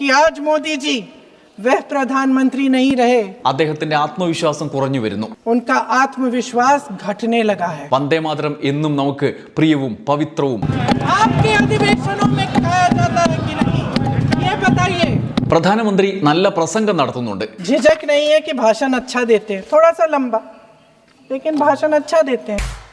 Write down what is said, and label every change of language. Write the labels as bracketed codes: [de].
[hi] आज मोदी जी वह प्रधानमंत्री नहीं रहे. [ml] അദ്ദേഹത്തിന്റെ ആത്മവിശ്വാസം കുറഞ്ഞു വരുന്നു. [hi] उनका आत्मविश्वास घटने लगा है. [ml] വന്ദേ മാതരം എന്നും നമുക്ക് പ്രിയവും പവിത്രവും. [hi] आपके अधिवेशनों में कहा जाता है कि नहीं ये बताइए. [ml] പ്രധാനമന്ത്രി നല്ല പ്രസംഗം നടത്തുന്നുണ്ട്. [hi] झिझक नहीं है कि भाषण अच्छा देते हैं, थोड़ा सा लंबा लेकिन भाषण अच्छा देते हैं.